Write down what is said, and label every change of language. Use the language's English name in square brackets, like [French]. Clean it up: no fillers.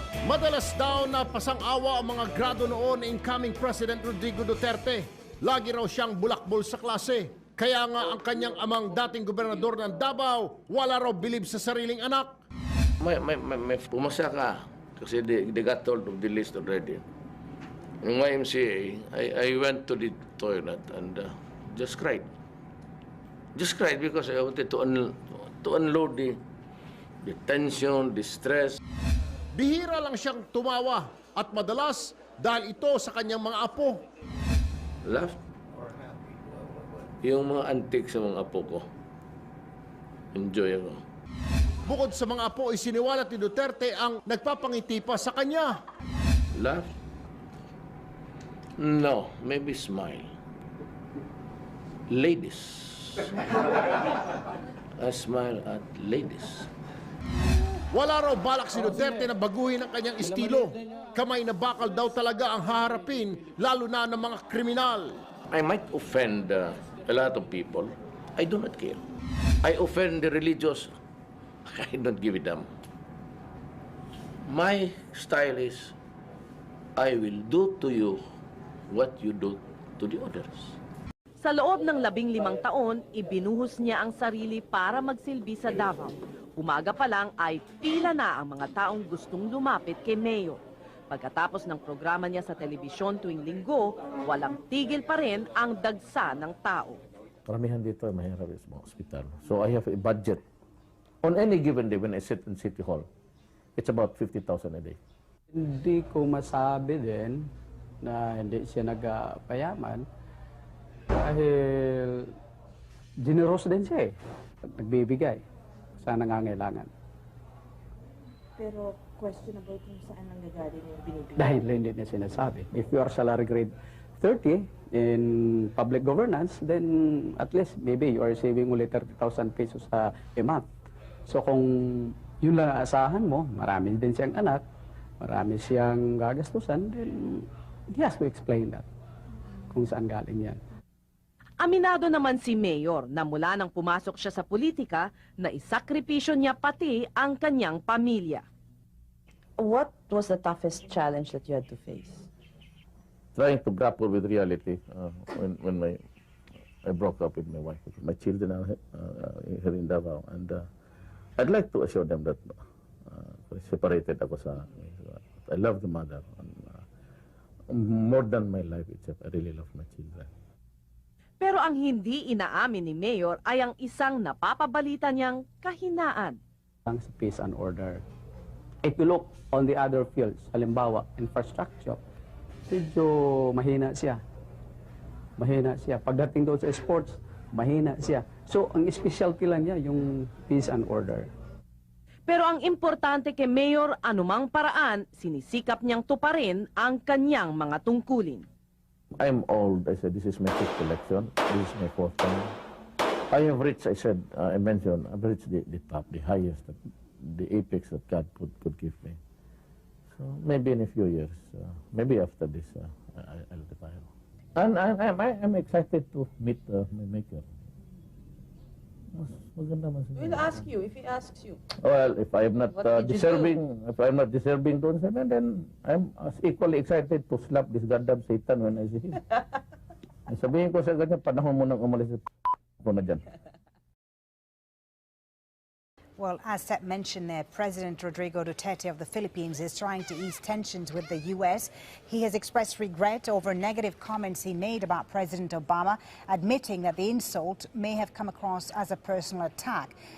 [Filipino] Madalas daw na pasang-awa ang mga grado noon ni incoming President Rodrigo Duterte. Lagi raw siyang bulakbol sa klase. Kaya nga ang kanyang amang dating gobernador ng Davao, wala raw bilib sa sariling anak. May pumasa ka kasi [English] they got told of the list already. In YMCA, I went to the toilet and just cried. Just cried because I wanted to unload the tension, the stress. [Filipino] Bihira lang siyang tumawa at madalas dahil ito sa kanyang mga apo. [English] Laugh. [Filipino] Yung mga antik sa mga apo ko, enjoy ako. Bukod sa mga apo, isiniwalat ni Duterte ang nagpapangiti pa sa kanya. [English] Laugh? No, maybe smile. Ladies. I smile at ladies. [Filipino] Wala raw balak si Duterte na baguhin ang kanyang estilo. Kamay na bakal daw talaga ang haharapin, lalo na ng mga kriminal. [English] I might offend a lot of people. I do not care. I offend the religious. I don't give a damn. My style is, I will do to you what you do to the others. [Filipino] Sa loob ng 15 taon, ibinuhos niya ang sarili para magsilbi sa Davao. Umaga pa lang ay pila na ang mga taong gustong lumapit kay Mayor. Pagkatapos ng programa niya sa telebisyon tuwing linggo, walang tigil pa rin ang dagsa ng tao. Karamihan dito ay mahirap sa mga ospital. [English] So I have a budget. On any given day when I sit in City Hall, it's about 50,000 a day. [Filipino] Hindi ko masabi din na hindi siya nagpayaman dahil generous din siya eh. Nagbibigay sa nangangailangan. Pero questionable kung saan nanggagaling yung binibigay. Dahil hindi niya sinasabi. [English] If you are salary grade 30 in public governance, then at least maybe you are saving only 30,000 pesos a month. [Filipino] So kung yun lang aasahan mo, marami din siyang anak, marami siyang gagastusan, [English] then he has to explain that [Filipino] kung saan galing yan. Aminado naman si Mayor na mula nang pumasok siya sa politika, na isakripisyo niya pati ang kanyang pamilya. [English] What was the toughest challenge that you had to face? Trying to grapple with reality when I broke up with my wife. My children are here in Davao, and I'd like to assure them that separated [Filipino] ako sa... [English] I love the mother. And, more than my life itself, I really love my children. [Filipino] Pero ang hindi inaamin ni Mayor ay ang isang napapabalita niyang kahinaan. [English] Ang peace and order. If you look on the other fields, [Filipino] halimbawa, [English] infrastructure, [Filipino] medyo mahina siya. Mahina siya. Pagdating doon sa sports, mahina siya. So, ang specialty lang niya, yung peace and order. Pero ang importante kay Mayor, anumang paraan, sinisikap niyang tuparin ang kanyang mga tungkulin. [English] I'm old. I said, this is my fifth election. This is my fourth time. I have reached, I said, I mentioned, I've reached the top, the highest, the apex that God could give me. So maybe in a few years, maybe after this, I'll retire. And I'm excited to meet my maker. We'll ask you if he asks you. Well, if I am not deserving, [Filipino] doon sa [English] then I'm as equally excited to slap this goddamn Satan when I see him. [Filipino] Sabihin ko sa kanya, panahon mo nang umalis ko na dyan. [English] Well, as Seth mentioned there, President Rodrigo Duterte of the Philippines is trying to ease tensions with the U.S. He has expressed regret over negative comments he made about President Obama, admitting that the insult may have come across as a personal attack.